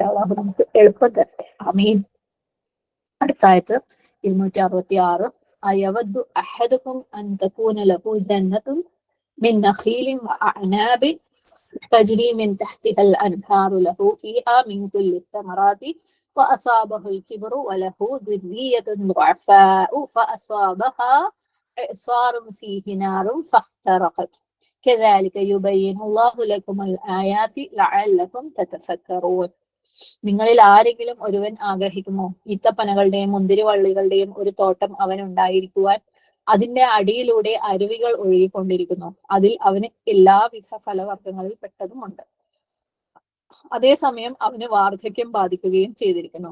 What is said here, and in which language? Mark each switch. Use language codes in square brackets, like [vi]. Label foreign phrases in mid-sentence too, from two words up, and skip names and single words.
[ml] അല്ലാഹു നമുക്ക് എളുപ്പം തരട്ടെ. ആമീൻ. അടുത്ത ആയത്ത് 266. [ar] أيود أحدكم أن تكون له جنة من نخيل وأعناب تجري من تحتها الأنهار له فيها من كل ثمرات وأصابه الكبر وله ذرية ضعفاء فأصابها إعصار فيه نار فاحترقت كذلك يبين الله لكم الآيات لعلكم تتفكرون. [ml] നിങ്ങളിൽ ആരെങ്കിലും ഒരുവൻ ആഗ്രഹിക്കുമോ ഈത്തപ്പനകളുടെയും മുന്തിരിവള്ളികളുടെയും ഒരു തോട്ടം അവനുണ്ടായിരിക്കുവാൻ? അതിന്റെ അടിയിലൂടെ അരുവികൾ ഒഴുകിക്കൊണ്ടിരിക്കുന്നു, അതിൽ അവന് എല്ലാവിധ ഫലവർഗ്ഗങ്ങളിൽ പെട്ടതുമുണ്ട്. അതേസമയം അവന് വാർദ്ധക്യം ബാധിക്കുകയും ചെയ്തിരിക്കുന്നു.